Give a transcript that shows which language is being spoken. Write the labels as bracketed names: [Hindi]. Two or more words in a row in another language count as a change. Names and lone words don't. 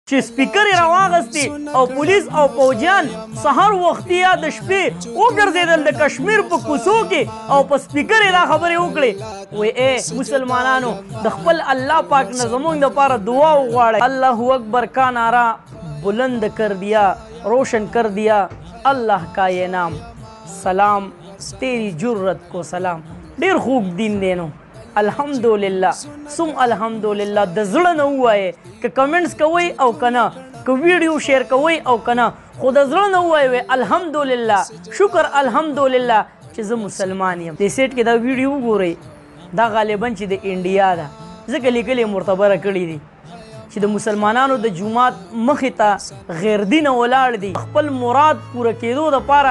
[Pashto] چې سپیکر یې راواغستې او پولیس او پوجیان سهار وختي یا د شپې وګرځېدل د کشمیر په کوڅو کې او په سپیکر یې دا خبرې وکړې وایي ای مسلمانانو د خپل الله پاک نه زموږ دپاره دعا وغواړئ. [Urdu] الله اکبر کا نعرہ بلند کر دیا روشن کر دیا اللہ کا یہ نام سلام تیری جرت کو سلام. [Pashto] ډېر خوږ دین دی نو الحمدلله سم الحمدلله د زړه نه ووایې که کمنټس کوئ او که نه که ویډیو شیر کوئ او که نه خو د زړه نه ووایئ الحمدلله شکر الحمدلله چې زه مسلمان یم. دې سیټ کې دا ویډیو وګورئ دا غالبا چې د انډیا ده ځکه لیکل یې معتبره کړي دي چې د مسلمانانو د جومات مخې ته غیر دینه ولاړ دي خپل مراد پوره کېدو دپاره